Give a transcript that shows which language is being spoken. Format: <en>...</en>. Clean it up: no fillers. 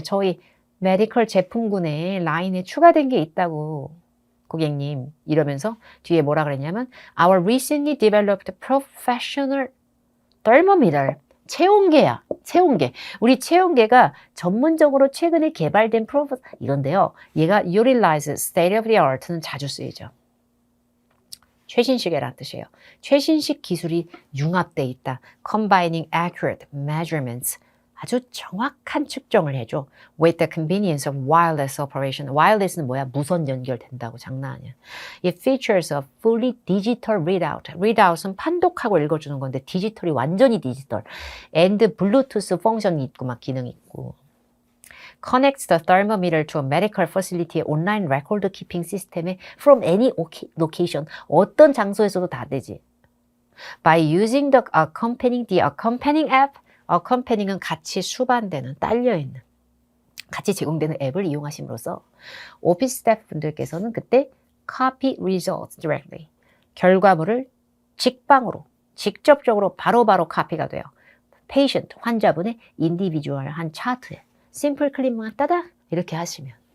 <ko>저희 메디컬 제품군에 라인에 추가된 게 있다고 고객님 이러면서 뒤에 뭐라 그랬냐면</ko> <en>Our recently developed professional thermometer</en> <ko>체온계야. 체온계. 우리 체온계가 전문적으로 최근에 개발된 이건데요. 얘가</ko> <en>utilize state of the art는</en> <ko>자주 쓰이죠. 최신식이라는 뜻이에요. 최신식 기술이 융합돼 있다.</ko> <en>combining accurate measurements.</en> <ko>아주 정확한 측정을 해줘.</ko> <en>with the convenience of wireless operation.</en> <ko>wireless는 뭐야? 무선 연결된다고. 장난 아니야.</ko> <en>It features a fully digital readout.</en> <ko>readout은 판독하고 읽어주는 건데 디지털이 완전히 디지털. and Bluetooth 펑션이 있고 막 기능이 있고.</ko> <en>connects the thermometer to a medical facility online record keeping system에 from any location.</en> <ko>어떤 장소에서도 다 되지.</ko> <en>By using the accompanying app.</en> <ko>accompanying은 같이 수반되는, 딸려있는, 같이 제공되는 앱을 이용하심으로써 오피스 스태프분들께서는 그때</ko> <en>copy results directly.</en> <ko>결과물을 직방으로, 직접적으로 바로바로 카피가 돼요. patient, 환자분의 인디비주얼한 차트에 심플 클릭만 따닥 이렇게 하시면.</ko>